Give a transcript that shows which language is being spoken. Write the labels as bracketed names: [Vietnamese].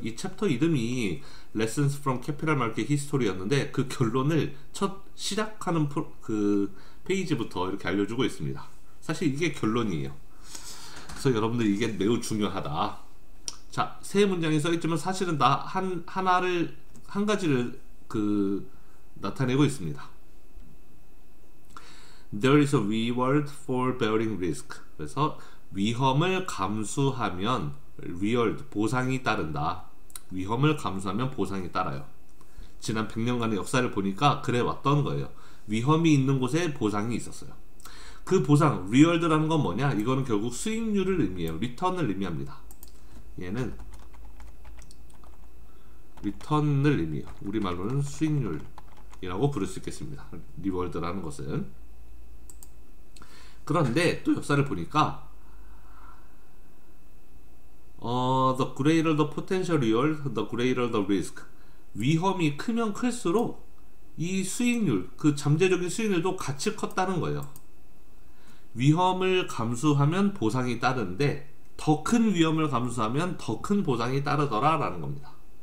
[Korean] 이 챕터 이름이 Lessons from Capital Market History였는데 그 결론을 첫 시작하는 그 페이지부터 이렇게 알려주고 있습니다. 사실 이게 결론이에요. 그래서 여러분들 이게 매우 중요하다. 자, 세 문장이 써있지만 사실은 다 한 가지를 나타내고 있습니다. [English] There is a reward for bearing risk. 그래서 [Korean] 위험을 감수하면 리얼 보상이 따른다. 위험을 감수하면 보상이 따라요. 지난 100년간의 역사를 보니까 그래 왔던 거예요. 위험이 있는 곳에 보상이 있었어요. 그 보상, 리얼드라는 건 뭐냐? 이거는 결국 수익률을 의미해요. 리턴을 의미합니다. 얘는 리턴을 의미해요. 우리말로는 수익률이라고 부를 수 있겠습니다. 리월드라는 것은. 그런데 또 역사를 보니까 [English] the greater the potential reward, the greater the risk. [Korean] 위험이 크면 클수록 이 수익률, 그 잠재적인 수익률도 같이 컸다는 거예요. 위험을 감수하면 보상이 따르는데 더 큰 위험을 감수하면 더 큰 보상이 따르더라 라는 겁니다.